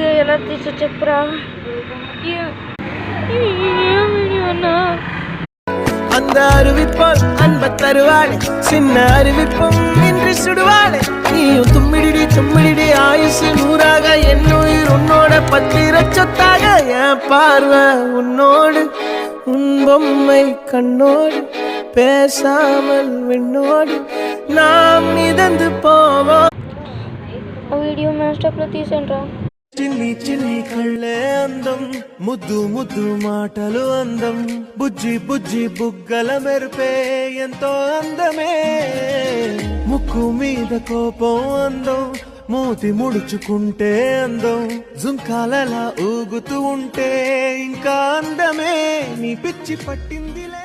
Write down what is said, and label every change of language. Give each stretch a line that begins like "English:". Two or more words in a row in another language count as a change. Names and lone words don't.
Telugu: ఎలా తీసి చెప్పురా.
Tamil: அந்த அறிவிப்பால் அன்பத்தருவாளே சின்ன அறிவிப்பும் இன்றி சுடுவாளே நீயும் தும்மிடி தும்மிடி ஆயுசு நூறாக என்னுயிர் உன்னோட பத்திர சொத்தாக என் பார்வை உன்னோடு உன் பொம்மை கண்ணோடு பேசாமல் விண்ணோடு நாம் மிதந்து போவோம்.
Telugu: వీడియో మ్యాస్టాప్లో తీసాను. చిన్ని చిన్ని కళ్ళే అందం ముద్దు ముద్దు మాటలు అందం బుజ్జి బుజ్జి బుగ్గల మెరుపే ఎంతో అందమే ముక్కు మీద కోపం అందం మూతి ముడుచుకుంటే అందం జుంకాలలా ఊగుతూ ఉంటే ఇంకా అందమే నీ పిచ్చి పట్టిందిలే.